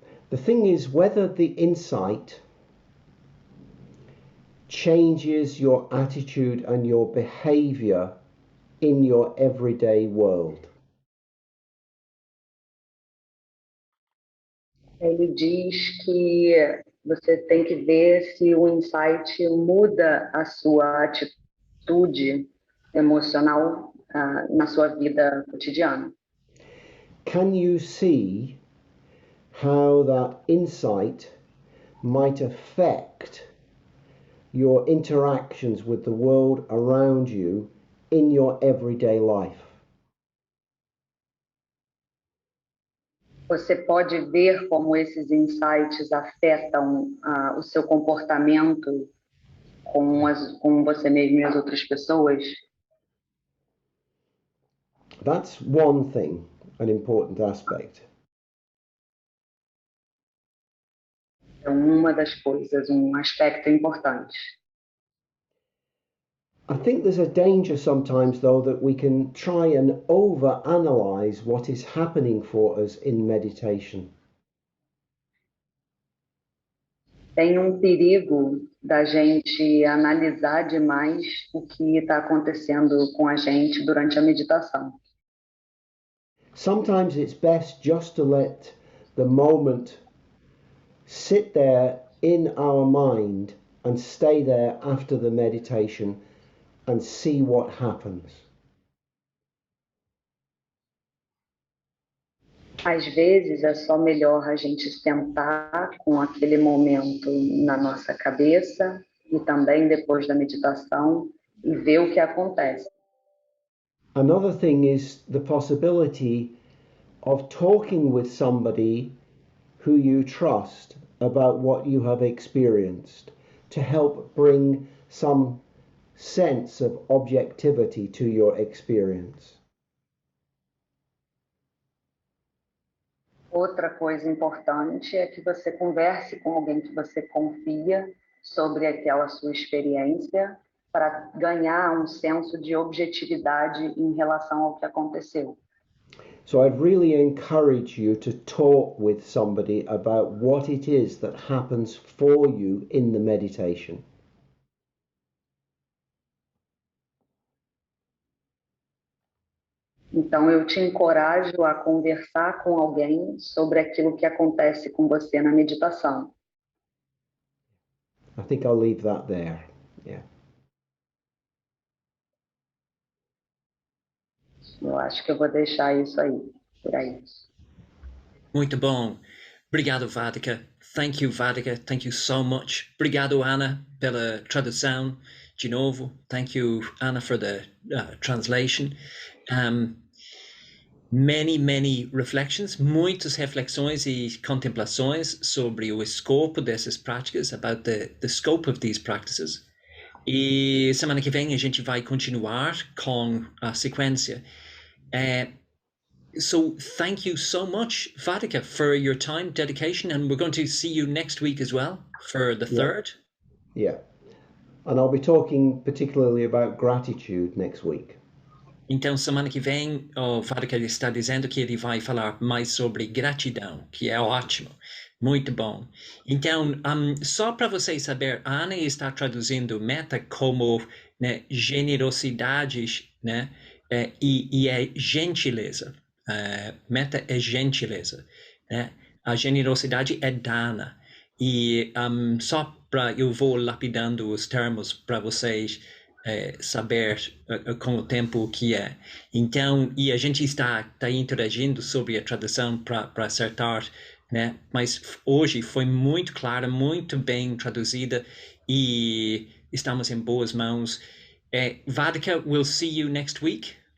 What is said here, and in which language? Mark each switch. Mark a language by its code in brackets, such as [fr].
[en] The thing is whether the insight changes your attitude and your behavior in your everyday world. [pt] Ele diz que você tem que ver se o insight muda a sua atitude emocional na sua vida cotidiana. [en] Can you see how that insight might affect your interactions with the world around you in your everyday life? [pt] Você pode ver como esses insights afetam o seu comportamento com você mesmo e as outras pessoas? [en] That's one thing, an important aspect. [pt] É uma das coisas, um aspecto importante. [en] I think there's a danger sometimes, though, that we can try and over-analyze what is happening for us in meditation. [pt] Tem um perigo da gente analisar demais o que está acontecendo com a gente durante a meditação. [en] Sometimes it's best just to let the moment sit there in our mind and stay there after the meditation and see what happens. [pt] Às vezes é só melhor a gente sentar com aquele momento na nossa cabeça e também depois da meditação e ver o que acontece. [en] Another thing is the possibility of talking with somebody who you trust about what you have experienced to help bring some sense of objectivity to your experience. [pt] Outra coisa importante é que você converse com alguém que você confia sobre aquela sua experiência para ganhar um senso de objetividade em relação ao que aconteceu. [en] So I'd really encourage you to talk with somebody about what it is that happens for you in the meditation. [pt] Então, eu te encorajo a conversar com alguém sobre aquilo que acontece com você na meditação. [en] I think I'll leave that there. Yeah. [pt] Eu acho que eu vou deixar isso aí, por aí. Muito bom. Obrigado, Vaddhaka. [en] Thank you, [pt] Vaddhaka. [en] Thank you so much. [pt] Obrigado, Ana, pela tradução. De novo, [en] thank you, Ana, for the translation. Many reflections, [pt] muitas reflexões e contemplações sobre o escopo dessas práticas, [en] about the scope of these practices. [pt] E semana que vem a gente vai continuar com a sequência. [en] So thank you so much, Vaddhaka, for your time, dedication, and we're going to see you next week as well for the third. Yeah. And I'll be talking particularly about gratitude next week. [pt] Então, semana que vem, o Vaddhaka está dizendo que ele vai falar mais sobre gratidão, que é ótimo, muito bom. Então, só para vocês saberem, a Ana está traduzindo metta como, né, generosidade, né, e é gentileza. Metta é gentileza, né? A generosidade é dana. E só para eu vou lapidando os termos para vocês saber com o tempo o que é. Então, e a gente está interagindo sobre a tradução para acertar, né? Mas hoje foi muito clara, muito bem traduzida e estamos em boas mãos. [en] Vaddhaka, we'll see you next week.